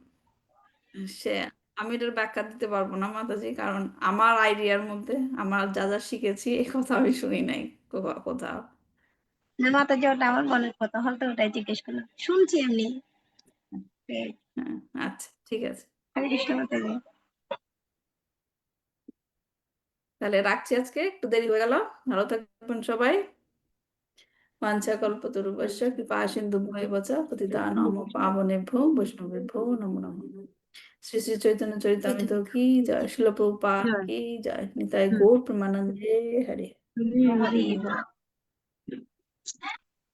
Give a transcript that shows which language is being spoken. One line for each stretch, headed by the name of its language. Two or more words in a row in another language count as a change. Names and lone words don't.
Bangla: সে আমি এটার ব্যাখ্যা দিতে পারবো না মাতাজি, কারণ আমার আইডিয়ার মধ্যে আমার যা যা শিখেছি এই কথা আমি শুনি নাই কোথাও। না মাতাজি, ওটা আমার মনের কথা, হয়তো ওটাই জিজ্ঞেস করলাম, শুনছি এমনি। হ্যাঁ, আচ্ছা, ঠিক আছে। হরে কৃষ্ণ মাতাজি। তাহলে রাখছি, আজকে একটু দেরি হয়ে গেল। ভালো থাকবেন সবাই।
Sanskrit: वाञ्छाकल्पतरुभ्यश्च कृपा सिन्धुभ्येव च पतितानां पावनेभ्यो वैष्णवेभ्यो नमो नमः।
Bangla: শ্রী শ্রী চৈতন্য চরিতামৃত কি জয়, শ্রীল প্রভুপাদ কি জয়, নিতাই গৌর প্রেমানন্দে হরে। হরি বল।